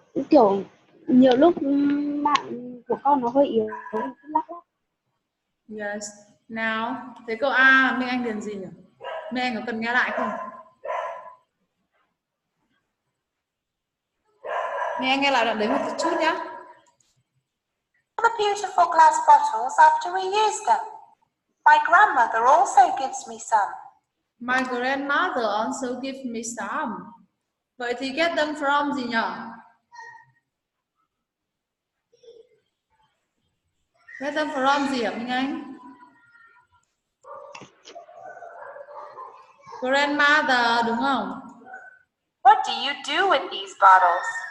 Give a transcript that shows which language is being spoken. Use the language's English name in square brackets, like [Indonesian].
[Vietnamese] Kiểu nhiều lúc mạng của con nó hơi yếu, lắc lắc. [English] Yes. [Vietnamese] Nào, thế câu A Minh Anh điền gì nhỉ? Minh Anh có cần nghe lại không? Minh Anh nghe lại đoạn đấy một chút nhé. [English] The beautiful glass bottles after we use them. My grandmother also gives me some. My grandmother also gives me some. [Vietnamese] Vậy thì [English] get them from [Vietnamese] gì nhỉ? [English] Get them from [Vietnamese] gì hả Minh Anh? Grandmother đúng không? [English] What do you do with these bottles?